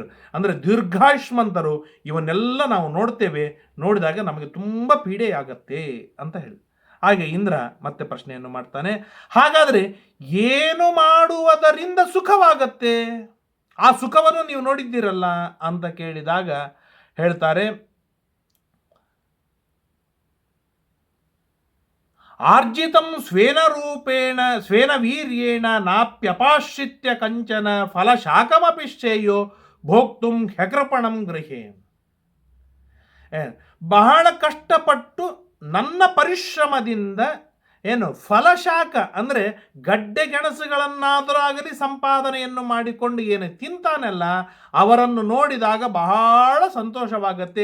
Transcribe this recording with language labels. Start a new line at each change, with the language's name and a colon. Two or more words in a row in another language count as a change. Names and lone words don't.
Kannada: ಅಂದರೆ ದೀರ್ಘಾಯುಷ್ಮಂತರು ಇವನ್ನೆಲ್ಲ ನಾವು ನೋಡ್ತೇವೆ, ನೋಡಿದಾಗ ನಮಗೆ ತುಂಬ ಪೀಡೆಯಾಗತ್ತೆ ಅಂತ ಹೇಳಿ. ಹಾಗೆ ಇಂದ್ರ ಮತ್ತೆ ಪ್ರಶ್ನೆಯನ್ನು ಮಾಡ್ತಾನೆ, ಹಾಗಾದರೆ ಏನು ಮಾಡುವುದರಿಂದ ಸುಖವಾಗತ್ತೆ? ಆ ಸುಖವನ್ನು ನೀವು ನೋಡಿದ್ದೀರಲ್ಲ ಅಂತ ಕೇಳಿದಾಗ ಹೇಳ್ತಾರೆ,
Sanskrit: ಆರ್ಜಿತಂ ಸ್ವೇನ ರೂಪೇಣ ಸ್ವೇನ ವೀರ್ಯೇಣ ನಾಪ್ಯಪಾಶ್ರಿತ್ಯ ಕಂಚನ ಫಲಶಾಖಮಪಿ ಶ್ರೇಯೋ ಭೋಕ್ತುಂ ಹ್ಯಕೃಪಣಂ ಗೃಹೇ.
Kannada: ಬಹಳ ಕಷ್ಟಪಟ್ಟು ನನ್ನ ಪರಿಶ್ರಮದಿಂದ ಫಲಶಾಖ ಅಂದರೆ ಗಡ್ಡೆ ಗೆಣಸುಗಳನ್ನಾದರೂ ಆಗಲಿ ಸಂಪಾದನೆಯನ್ನು ಮಾಡಿಕೊಂಡು ತಿಂತಾನಲ್ಲ, ಅವರನ್ನು ನೋಡಿದಾಗ ಬಹಳ ಸಂತೋಷವಾಗತ್ತೆ.